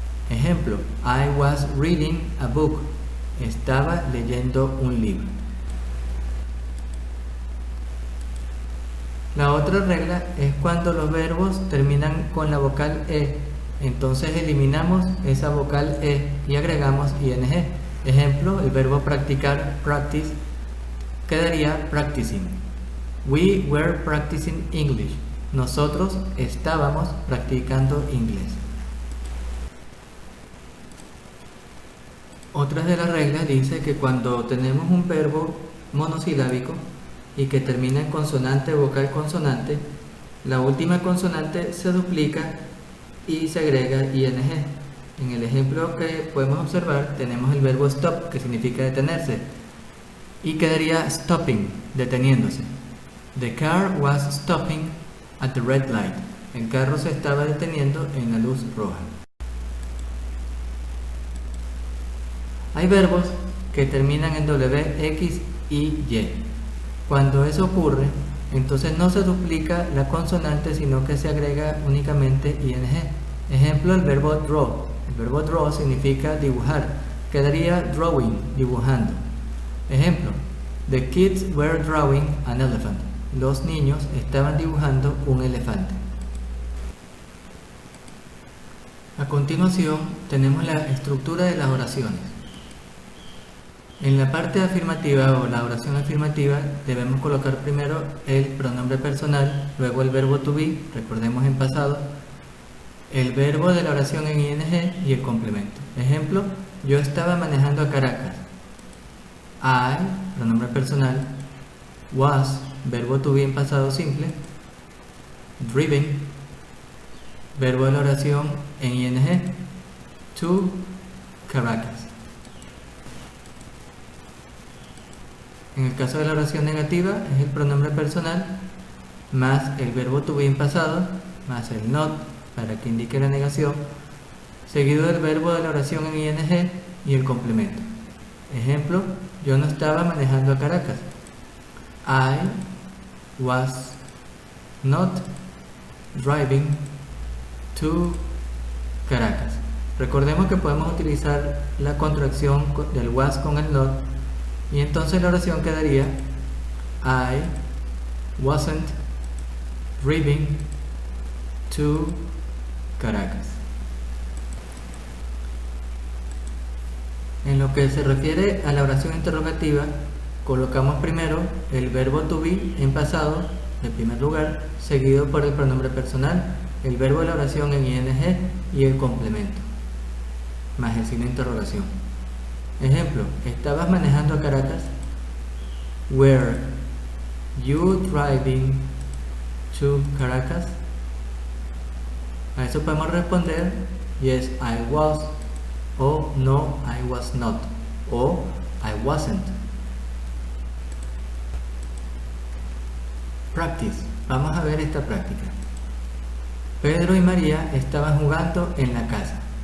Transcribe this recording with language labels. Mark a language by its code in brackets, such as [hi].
[en] Ejemplo, I was reading a book. [es] Estaba leyendo un libro. La otra regla es cuando los verbos terminan con la vocal e. Entonces eliminamos esa vocal e y agregamos ing. Ejemplo, el verbo practicar, practice, quedaría practicing. [en] We were practicing English. [es] Nosotros estábamos practicando inglés. Otra de las reglas dice que cuando tenemos un verbo monosilábico y que termina en consonante, vocal, consonante, la última consonante se duplica y se agrega ing. En el ejemplo que podemos observar tenemos el verbo stop, que significa detenerse, y quedaría stopping, deteniéndose. [en] The car was stopping at the red light. [es] El carro se estaba deteniendo en la luz roja. Hay verbos que terminan en w, x y y. Cuando eso ocurre, entonces no se duplica la consonante, sino que se agrega únicamente ing. Ejemplo, el verbo draw. El verbo draw significa dibujar. Quedaría drawing, dibujando. [en] Ejemplo, the kids were drawing an elephant. [es] Los niños estaban dibujando un elefante. A continuación, tenemos la estructura de las oraciones. En la parte afirmativa o la oración afirmativa debemos colocar primero el pronombre personal, luego el verbo to be, recordemos en pasado, el verbo de la oración en ing y el complemento. Ejemplo, yo estaba manejando a Caracas. I, pronombre personal, was, verbo to be en pasado simple, driven, verbo de la oración en ing, to Caracas. En el caso de la oración negativa es el pronombre personal más el verbo to be en pasado más el not para que indique la negación, seguido del verbo de la oración en ing y el complemento. Ejemplo, yo no estaba manejando a Caracas. [en] I was not driving to Caracas. [es] Recordemos que podemos utilizar la contracción del was con el not, y entonces la oración quedaría [en] I wasn't driving to Caracas. [es] En lo que se refiere a la oración interrogativa, colocamos primero el verbo to be en pasado, en primer lugar, seguido por el pronombre personal, el verbo de la oración en ing y el complemento, más el signo de interrogación. Ejemplo, ¿estabas manejando a Caracas? [en] Were you driving to Caracas? [es] A eso podemos responder [en] yes, I was, [es] o [en] no, I was not, [es] o [en] I wasn't. Practice. [es] Vamos a ver esta práctica. Pedro y María estaban jugando en la casa.